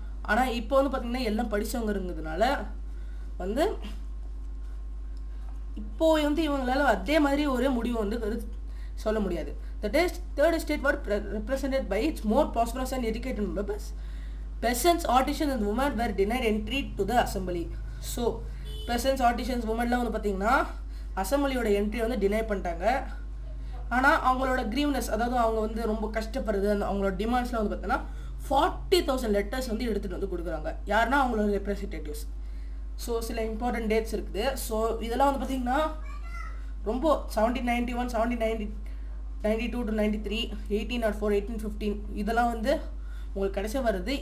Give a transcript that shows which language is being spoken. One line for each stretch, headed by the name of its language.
Tamil: ஆனால் இப்போ வந்து பார்த்திங்கன்னா எல்லாம் படித்தவங்க இருந்ததுனால வந்து இப்போது வந்து இவங்களால அதே மாதிரி ஒரு முடிவு வந்து சொல்ல முடியாது.
English: The third estate were represented by its more prosperous and educated members. Peasants, artisans and women were denied entry to the assembly.
Tamil: So,
English: peasants, artisans, women
Tamil: லாம் வந்து பார்த்திங்கன்னா அசம்பிளியோட என்ட்ரி வந்து டினை பண்ணிட்டாங்க. ஆனால் அவங்களோட கிரீவ்னஸ், அதாவது அவங்க வந்து ரொம்ப கஷ்டப்படுறது, அந்த அவங்களோட டிமாண்ட்ஸ்லாம் வந்து பார்த்தீங்கன்னா 40,000 லெட்டர்ஸ் வந்து எடுத்துகிட்டு வந்து கொடுக்குறாங்க. யாருன்னா அவங்களோட ரெப்ரஸன்டேட்டிவ்ஸ். ஸோ சில இம்பார்ட்டன்ட் டேட்ஸ் இருக்குது. ஸோ இதெல்லாம் வந்து பார்த்திங்கன்னா ரொம்ப 1791, 1792 to 93, 1804, 1815 இதெல்லாம் வந்து உங்களுக்கு கடைசியாக வருது.